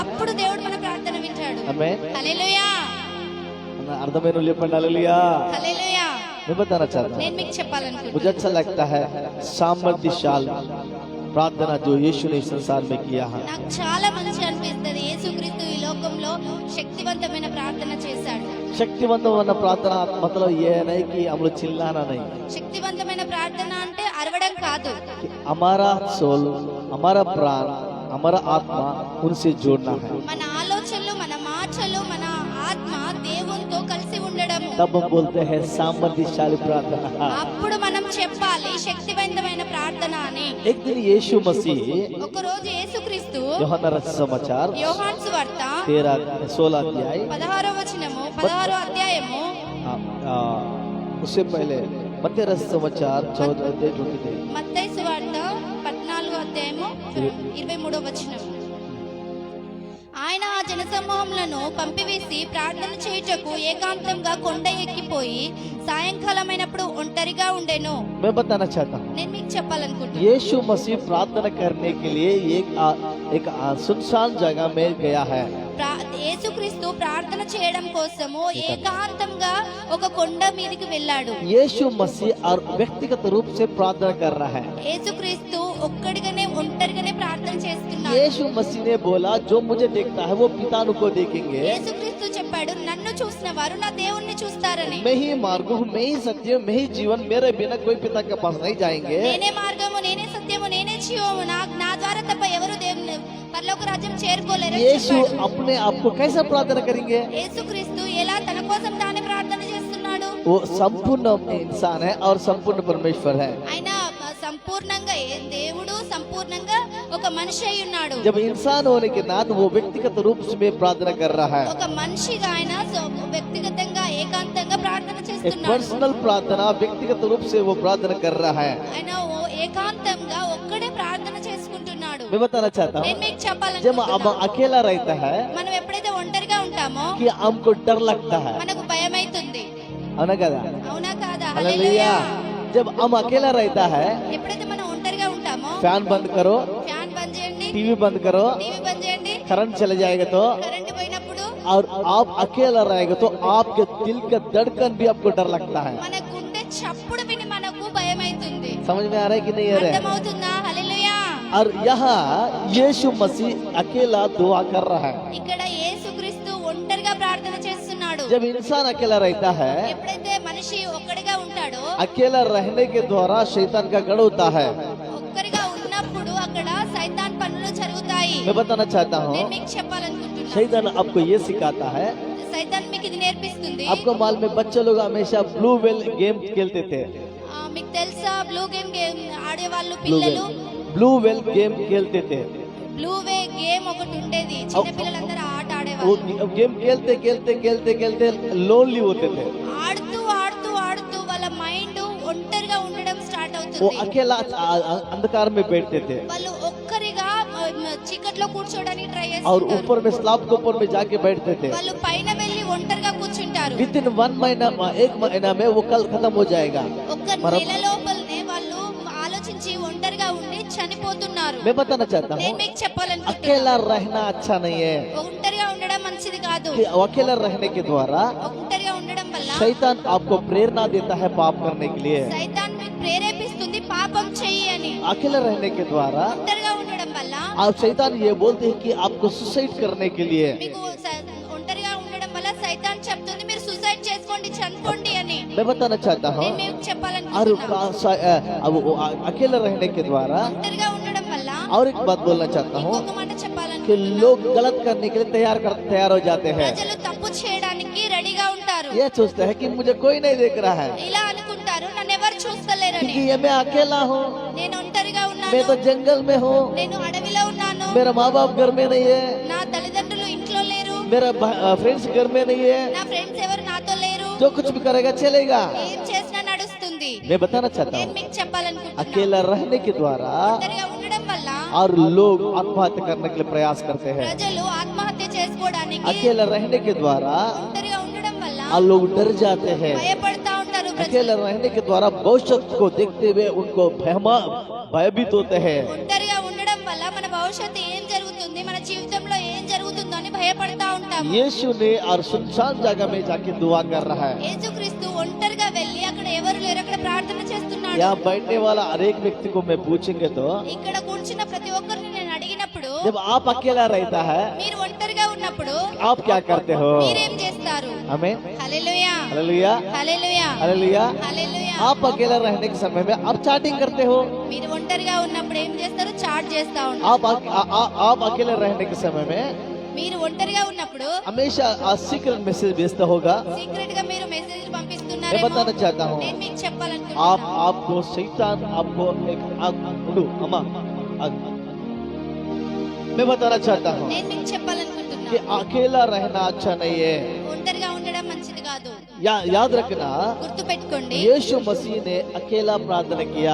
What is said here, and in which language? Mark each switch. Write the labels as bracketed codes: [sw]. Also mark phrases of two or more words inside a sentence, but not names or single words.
[te] అప్పుడు దేవుడు మన ప్రార్థన వింటాడు। [hi] हमें [te] హల్లెలూయా, अर्धमेनु लेपन हालेलुया। హల్లెలూయా। [hi] मैं बताना चाहता हूँ, [te] నేను మీకు చెప్పాలనుకుంటున్నాను, [hi] मुझे अच्छा लगता है सामर्थ्यशाली प्रार्थना जो यीशु ने इस संसार में किया है। [te] నాకు చాలా మంచి అనిపిస్తుంది, యేసుక్రీస్తు ఈ లోకంలో శక్తివంతమైన ప్రార్థన చేశాడు। [hi] शक्तिवंत होना प्रार्थना मतलब ये नहीं कि हम लोग चिल्लाना नहीं, [te] శక్తివంతమైన ప్రార్థన అంటే అరవడం కాదు, [hi] कि हमारा सोल, हमारा प्राण, हमारा आत्मा उनसे जोड़ना है। [te] మన ఆలోచనలు, మన మాటలు, మన ఆత్మ దేవునితో కలిసి ఉండడము। [hi] तब हम बोलते हैं सामर्थ्यशाली प्रार्थना। [te] అప్పుడు మనం చెప్పాలి శక్తివంతమైన ప్రార్థన అని। [hi] एक दिन यीशु मसीह [te] ఒక రోజు యేసుక్రీస్తు యేసుక్రీస్తు యోహాను రచించిన समाचार యోహాను సువార్త [hi] 16 अध्याय [te] 16వ వచనము 16వ అధ్యాయము [hi] उससे पहले मत्ती रचित समाचार 14 अध्याय 23 [te] మత్తయి సువార్త 14వ అధ్యాయము 23వ వచనం. ఆయన ఆ జనసమూహములను పంపివేసి ప్రార్థన చేయుటకు ఏకాంతంగా కొండ ఎక్కిపోయి సాయంకాలమైనప్పుడు ఒంటరిగా ఉండెను. [hi] मैं बताना चाहता हूँ [te] నేను మీకు చెప్పాలనుకుంటున్నాను, [hi] यीशु मसीह प्रार्थना करने के लिए एक सुनसान जगह में गया है. [te] యేసుక్రీస్తు ప్రార్థన చేయడం కోసము ఏకాంతంగా ఒక కొండ మీదకి వెళ్ళాడు. [hi] यीशु मसीह और व्यक्तिगत रूप से प्रार्थना कर रहा है. [te] యేసుక్రీస్తు ఒక్కడిగానే ఒంటరిగానే ప్రార్థన చేస్తున్నాడు. [hi] यीशु मसीह ने बोला जो मुझे देखता है वो पिता को देखेंगे. [te] యేసుక్రీస్తు చెప్పాడు, నన్ను చూసిన వారు నా దేవుణ్ణి చూస్తారని. [hi] मैं ही मार्ग हूँ, मैं ही सत्य हूँ, मैं ही जीवन, मेरे बिना कोई पिता के पास नहीं जाएंगे. [te] నేనే మార్గము, నేనే సత్యము, నేనే జీవము, నా ద్వారా తప్ప ఎవరు దేవుని పరలోక రాజ్యం చేరుకోలేరు. [hi] यीशु अपने आप को कैसे प्रार्थना करेंगे? [te] యేసుక్రీస్తు ఎలా తన కోసం తానే ప్రార్థన చేస్తున్నాడు? [hi] वो संपूर्ण इंसान है और संपूर्ण परमेश्वर है. [te] ఆయన సంపూర్ణంగా దేవుడు, సంపూర్ణంగా ఒక మనిషి అయి ఉన్నాడు. [hi] जब इंसान होने के नाते वो व्यक्तिगत रूप से प्रार्थना कर रहा है. [te] ఒక మనిషిగా ఆయన వ్యక్తిగతంగా ఏకాంతంగా ప్రార్థన [hi] एक [te] చేస్తున్నాడు. [hi] पर्सनल प्रार्थना व्यक्तिगत रूप से वो प्रार्थना कर रहा है. [te] ఆయన ఏకాంతంగా ఒక్కడే ప్రార్థన చేసుకుంటున్నాడు. [hi] मैं बताना चाहता हूँ [te] నేను మీకు [hi] जब [te] చెప్పాలనుకుంటున్నాను, [hi] हम अकेला रहता है [te] మనం ఎప్పుడైతే ఒంటరిగా ఉంటామో [hi] कि हमको डर लगता है, [te] మనకు భయం అవుతుంది. [hi] है ना कदा? [te] అవునా కాదా? [hi] हालेलुया. जब हम अकेला रहता है, [te] ఎప్పుడైతే మనం ఒంటరిగా ఉంటామో [hi] फैन बंद करो, [te] ఫ్యాన్ బంద్ చేయండి, [hi] टीवी बंद करो, [te] టీవీ బంద్ చేయండి, [hi] करंट चले जाएगा तो, [te] కరెంట్ పోయినప్పుడు [hi] और आप अकेला रहेगा तो आपके दिल का धड़कन भी आपको डर लगता है. [te] మన గుండె చప్పుడు విని మనకు భయం అవుతుంది. [hi] समझ में आ रहा है कि नहीं आ रहा है? [te] అర్థమవుతుందా? హల్లెలూయా. [hi] और यहाँ यीशु मसीह अकेला दुआ कर रहा है. [te] ఇక్కడ యేసుక్రీస్తు ఒంటరిగా ప్రార్థన చేస్తున్నాడు. [hi] जब इंसान अकेला रहता है, [te] ఎప్పుడైతే మనిషి ఒక్కడిగా ఉంటాడో, [hi] अकेला रहने के द्वारा शैतान का गढ़ होता है. [te] ఒక్కడిగా ఉన్నప్పుడు అక్కడ సైతాన్ పనులు జరుగుతాయి. [hi] मैं बताना चाहता हूँ [te] నేను మీకు చెప్పాలనుకుంటున్నాను, [hi] शैतान आपको ये सिखाता है. [te] సైతాన్ మీకు ఇది నేర్పిస్తుంది. [hi] आपको मालूम है बच्चे लोग हमेशा ब्लू वेल गेम खेलते थे. [te] మీకు తెలుసా, బ్లూ గేమ్ ఆడేవాళ్ళు పిల్లలు [hi] ब्लू वेल गेम खेलते थे. [te] బ్లూ వే గేమ్ ఒకటి ఉండేది. చిన్న పిల్లలందరూ ఆట [hi] वो [te] ఆడేవాళ్ళు. [hi] गेम खेलते खेलते खेलते खेलते लोनली होते थे. [te] ఆడుతూ ఆడుతూ ఆడుతూ వాళ్ళ మైండ్ ఒంటరిగా ఉండడం స్టార్ట్ [hi] वो [te] అవుతుంది. [hi] अकेला अंधकार में बैठते थे [te] వాళ్ళు ఒక్కరిగా చీకట్లో కూర్చోడానికి ట్రై [hi] और [te] చేస్తారు. [hi] ऊपर में स्लैब के ऊपर में जाके बैठते थे. [te] వాళ్ళు పైన వెళ్ళి ఒంటరిగా కూర్చుంటారు. [en] with in [hi] 1 महीना, 1 महीना में वो कल खत्म हो जाएगा. [te] ఒక్క నెల లోపలనే వాళ్ళు ఆలోచించి ఒంటరిగా ఉండి చనిపోతున్నారు. [hi] मैं बताना चाहता हूँ [te] నేను మీకు చెప్పాలనుకుంటున్నాను, [hi] अकेला रहना अच्छा नहीं है. [te] ఒంటరిగా ఉండడం మంచిది కాదు. [hi] कि अकेला रहने के द्वारा [te] ఒంటరిగా ఉండడం వల్ల [hi] शैतान आपको प्रेरणा देता है पाप करने के लिए. [te] సైతాన్ మీకు ప్రేరేపిస్తుంది పాపం చెయ్యి అని. [hi] अकेला रहने के द्वारा [te] ఒంటరిగా ఉండడం వల్ల [hi] आप शैतान ये बोलते हैं कि आपको सुसाइड करने के लिए. [te] మీకు ఒంటరిగా ఉండడం వల్ల సైతాన్ చెప్తుంది మీరు సూసైడ్ చేసుకోండి, చనిపోండి అని. [hi] मैं बताना चाहता हूँ [te] నేను మీకు [hi] और [te] చెప్పాలనుకుంటున్నాను, [hi] अब अकेला रहने के द्वारा [te] ఒంటరిగా ఉండడం వల్ల [hi] और एक बात बोलना चाहता हूँ [te] ఇంకొక మాట [hi] कि [te] చెప్పాలనుకుంటున్నాను, [hi] लोग गलत करने के लिए तैयार हो जाते हैं. [te] ప్రజలు తప్పు చేయడానికి రెడీగా ఉంటారు. [hi] ये सोचते हैं कि मुझे कोई नहीं देख रहा है [te] ఇలా అనుకుంటారు, నన్ను ఎవరు చూస్తలేరని. [hi] क्योंकि ये मैं अकेला हूँ, [te] నేను ఒంటరిగా [hi] मैं तो [te] ఉన్నాను, [hi] जंगल में हूँ, [te] నేను అడవిలో ఉన్నాను, [hi] मेरा माँ बाप घर में नहीं है, [te] నా తల్లిదండ్రులు ఇంట్లో లేరు, [hi] मेरा फ्रेंड्स घर में नहीं है, [te] నా ఫ్రెండ్స్ ఎవరు నాతో లేరు, [hi] जो कुछ भी करेगा चलेगा. [te] ఏం చేసినా నడుస్తుంది. [hi] मैं बताना चाहता [te] నేను [hi] हूँ [te] మీకు చెప్పాలనుకుంటున్నాను, [hi] अकेला रहने के द्वारा [te] ఒంటరిగా ఉండడం వల్ల [hi] और लोग आत्महत्या करने के लिए प्रयास करते हैं. [te] ప్రజలు ఆత్మహత్య చేసుకోవడానికి, [hi] अकेला रहने के द्वारा [te] ఒంటరిగా ఉండడం వల్ల [hi] और लोग डर जाते हैं. [te] భయపడతా ఉంటారు. ప్రజలు [hi] अकेला रहने के द्वारा भविष्य को देखते हुए उनको भयभीत होते हैं. [te] ఒంటరిగా ఉండడం వల్ల మన భవిష్యత్తు ఏం జరుగుతుంది, మన జీవితంలో ఏం జరుగుతుందో అని భయపడతా ఉంటాము. [hi] यीशु ने और सुनसान जगह में जाके दुआ कर रहा है. [te] యేసుక్రీస్తు ఒంటరిగా వెళ్ళి అక్కడ ఎవరు లేరు, అక్కడ ప్రార్థన చేస్తున్నాడు. [hi] यहाँ बैठने वाला हर एक व्यक्ति को मैं पूछेंगे तो [te] ఇక్కడ కూర్చున్న ప్రతి ఒక్కరిని నేను అడిగినప్పుడు, [hi] जब आप अकेला रहता है [te] మీరు ఒంటరిగా ఉన్నప్పుడు [hi] आप क्या करते हो? [te] మీరేం చేస్తారు? [hi] हमें [te] హల్లెలూయా, [hi] हालेलुया [te] హల్లెలూయా, [hi] हालेलुया. [te] హల్లెలూయా. [hi] आप अकेला रहने के समय में आप चैटिंग करते हो. [te] మీరు ఒంటరిగా ఉన్నప్పుడు ఏం చేస్తారు? చాట్ చేస్తా ఉంటారు. [hi] आप अकेले रहने के समय में [te] మీరు ఒంటరిగా ఉన్నప్పుడు [hi] हमेशा सीक्रेट मैसेज भेजता होगा. [te] సీక్రెట్ గా మీరు మెసేజ్ [hi] मैं [te] పంపిస్తున్నారేమో. [hi] बताना चाहता हूँ [te] నేను మీకు చెప్పాలనుకుంటున్నాను, [hi] आपको शैतान आपको एक अम्मा मैं बताना चाहता हूँ [te] నేను మీకు [hi] कि [te] చెప్పాలనుకుంటున్నా [hi] अकेला रहना अच्छा नहीं है। [te] ఒంటరిగా ఉండడం మంచిది కాదు. [hi] याद रखना, [te] గుర్తు పెట్టుకోండి, [hi] यीशु मसीह ने अकेला प्रार्थना किया,